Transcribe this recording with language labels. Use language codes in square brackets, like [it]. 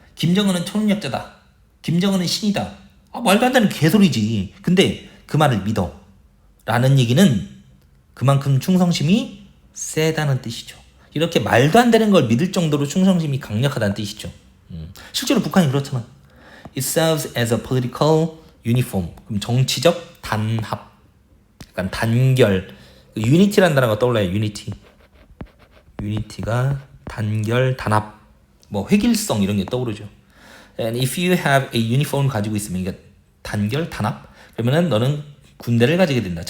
[ko] 김정은은 초능력자다. 김정은은 신이다. 아, 말도 안 되는 개소리지. 근데 그 말을 믿어. 라는 얘기는 그만큼 충성심이 세다는 뜻이죠. 이렇게 말도 안 되는 걸 믿을 정도로 충성심이 강력하다는 뜻이죠. 실제로 북한이 그렇잖아. [en] It serves as a political uniform. [ko] 그럼 정치적 단합. 약간 단결. 유니티라는 단어가 떠올라요. 유니티. 유니티가 단결, 단합, 뭐 획일성 이런 게 떠오르죠. [en] And if you have a uniform [ko] 가지고 있으면 그러니까 단결, 단합 그러면은 너는 군대를 가지게 된다.